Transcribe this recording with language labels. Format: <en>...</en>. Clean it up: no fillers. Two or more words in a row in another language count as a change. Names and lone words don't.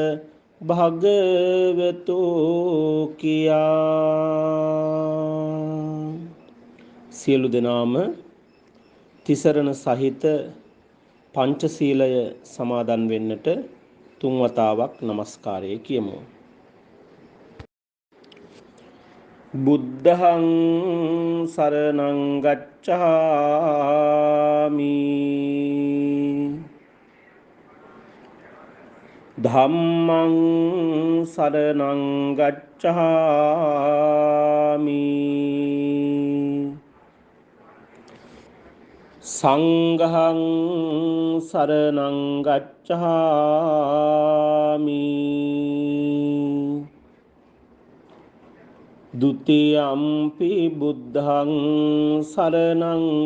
<si>භගවතෝ කියා සියලු දෙනාම තිසරණ සහිත පංචශීලය සමාදන් වෙන්නට තුන් වතාවක් නමස්කාරය කියමු.</si> <pi>බුද්ධං සරණං ගච්ඡාමි ධම්මං සරණං ගච්ඡාමි සංඝං සරණං ගච්ඡාමි ဒ ුතියම්පි බුද්ධං සරණං</pi>